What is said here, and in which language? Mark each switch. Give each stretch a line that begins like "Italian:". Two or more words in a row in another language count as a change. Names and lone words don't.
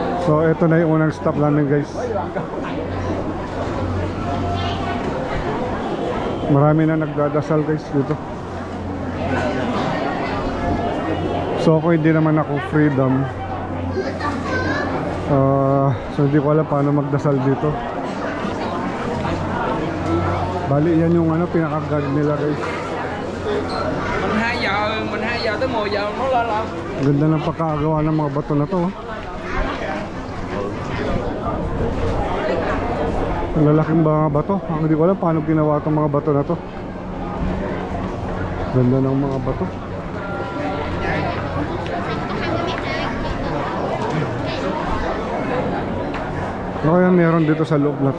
Filipino: So ito na yung unang stop namin guys. Marami na nagdadasal guys dito. So ako hindi naman ako freedom. So hindi ko alam paano magdasal dito. Bali yan yung ano, pinaka-guard nila guys.
Vietnamese: Mình 2 giờ tới 10 giờ nó lên lắm.
Filipino: Ganda ng pagkakagawa ng mga bato na to. Ang lalaking mga bato. Hindi ko alam paano ginawa itong mga bato na to. Ganda ng mga bato. Ano kaya meron dito sa loob na to?